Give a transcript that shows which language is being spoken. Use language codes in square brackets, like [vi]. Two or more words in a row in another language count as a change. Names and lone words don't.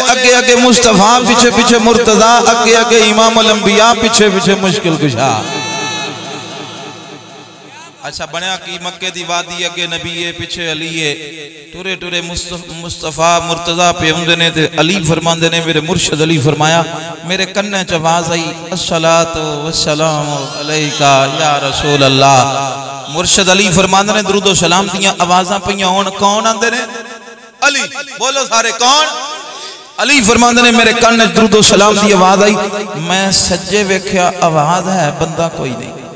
[pa] اگے اگے مصطفیٰ پچھے پچھے مرتضیٰ، اگے اگے [ar] إمام الأنبياء [pa] پچھے پچھے مشکل کشا. اچھا بنیا کی مکے دی وادی اگے نبی ہے پچھے علی ہے. ٹرے ٹرے مصطفیٰ مرتضیٰ پے ہوندے نے تے علی فرماندے نے میرے مرشد علی فرمایا میرے کنّے چ آواز آئی [ar] الصلاة والسلام عليك يا رسول الله. [pa] مرشد علی فرماندے نے درود سلام دیاں آوازاں پئیاں ہون. کون آندے نے؟ علی۔ بولو سارے کون? علی فرماندے نے میرے کنّے درود سلام دی آواز آئی. میں سجّے ویکھیا آواز ہے بندہ کوئی نہیں.